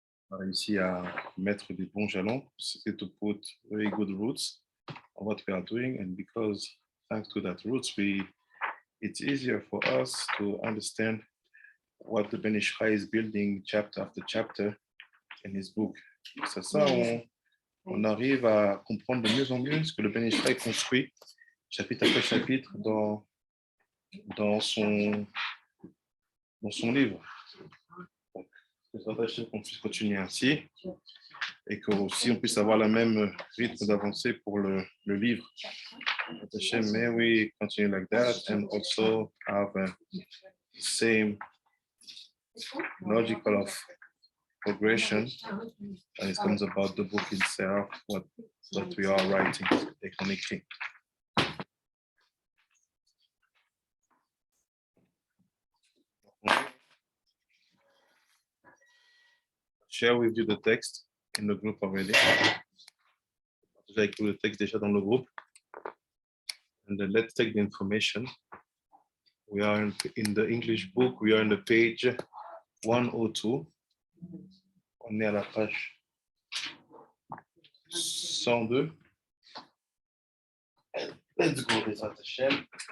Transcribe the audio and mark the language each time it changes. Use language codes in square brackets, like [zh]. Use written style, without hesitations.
[fr] réussi à mettre des bons jalons. [en] C'était to put very good roots on what we are doing, and because thanks to that roots, it's easier for us to understand what the Ben Ish Chai is building chapter after chapter in his book. [fr] C'est ça, on arrive à comprendre de mieux en mieux ce que le Ben Ish Chai construit chapitre après chapitre dans son livre. C'est attaché qu'on puisse continuer ainsi et qu'aussi on puisse avoir le même rythme d'avancée pour le livre. [en] May we continue like that and also have the same logical of progression when it comes about the book itself, what we are writing, the connecting. Share with you the text in the group already. [fr] J'ai écrit le texte déjà dans le groupe. [en] And then let's take the information. We are in the English book. We are on the page 102. [fr] On est à la page 102. [en] Let's go, Bezat Hashem.